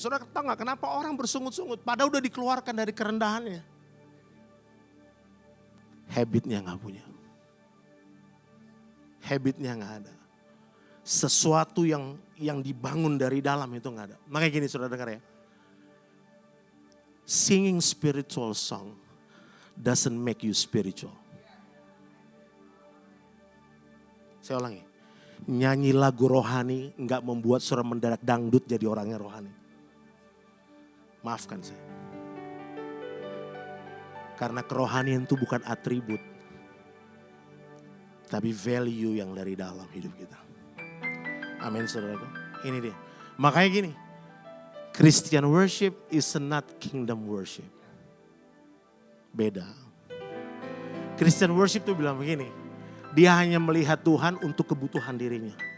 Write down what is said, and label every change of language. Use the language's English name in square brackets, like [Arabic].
[Indonesian] Saudara tahu gak kenapa orang bersungut-sungut? Padahal udah dikeluarkan dari kerendahannya. Habitnya gak punya. Habitnya gak ada. Sesuatu yang dibangun dari dalam itu gak ada. Makanya gini saudara dengar ya. [English] Singing spiritual song doesn't make you spiritual. [Indonesian] Saya ulangi. Nyanyi lagu rohani nggak membuat saudara mendadak dangdut jadi orangnya rohani. Maafkan saya. Karena kerohanian itu bukan atribut. Tapi value yang dari dalam hidup kita. Amin saudaraku. Ini dia. Makanya gini. [English] Christian worship is not kingdom worship. [Indonesian] Beda. [English] Christian worship [Indonesian] itu bilang begini. Dia hanya melihat Tuhan untuk kebutuhan dirinya.